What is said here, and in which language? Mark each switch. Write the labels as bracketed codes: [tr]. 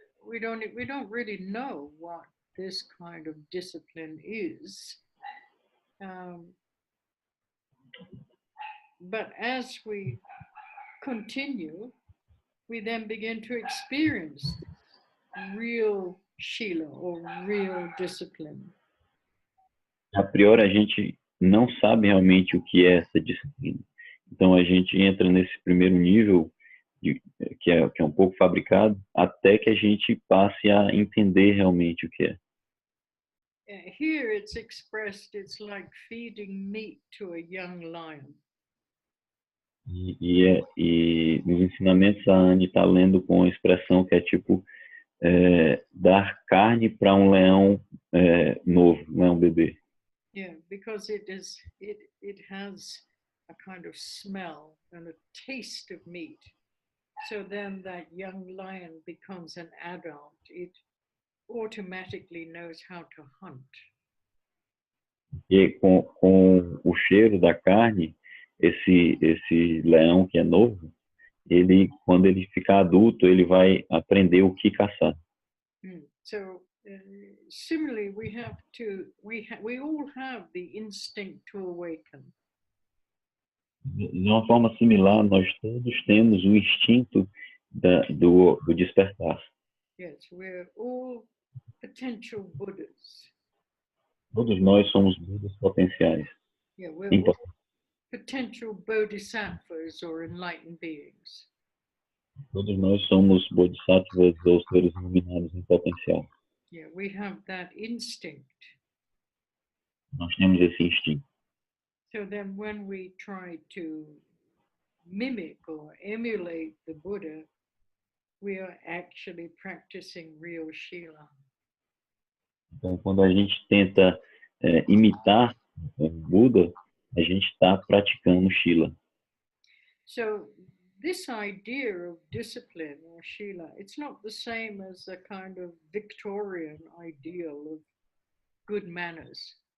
[en] We don't really know what this kind of discipline is. But as we continue, we then begin to experience real Shila or real discipline. [pt] A priori, a gente não sabe realmente o que é essa disciplina. Então, a gente entra nesse primeiro nível, que é um pouco fabricado, até que a gente passe a entender realmente o que é. [en] Here it's expressed, it's like feeding meat to a young lion. [pt] E nos ensinamentos, a Anne está lendo com a expressão que é tipo dar carne para um leão novo, um leão bebê. [en] Yeah, because it has a kind of smell and a taste of meat. So then that young lion becomes an adult. It automatically knows how to hunt. [pt] E com o cheiro da carne, esse leão que é novo, quando ele ficar adulto, ele vai aprender o que caçar. [en] So similarly, we all have the instinct to awaken. [pt] De uma forma similar, nós todos temos o instinto do despertar. [en] Yes, we're all potential Buddhas. [pt] Todos nós somos Budas potenciais. [en] Yeah, we're all potential bodhisattvas or enlightened beings. [pt] Todos nós somos bodhisattvas ou seres iluminados em potencial. [en] Yeah, we have that instinct. [pt] Nós temos esse instinto. [en] So then when we try to mimic or emulate the Buddha, we are actually practicing real Shila. [pt] Então, quando a gente tenta imitar o Buda, a gente está praticando Shila. [en] So this idea of discipline or Shila, it's not the same as a kind of Victorian ideal of good manners.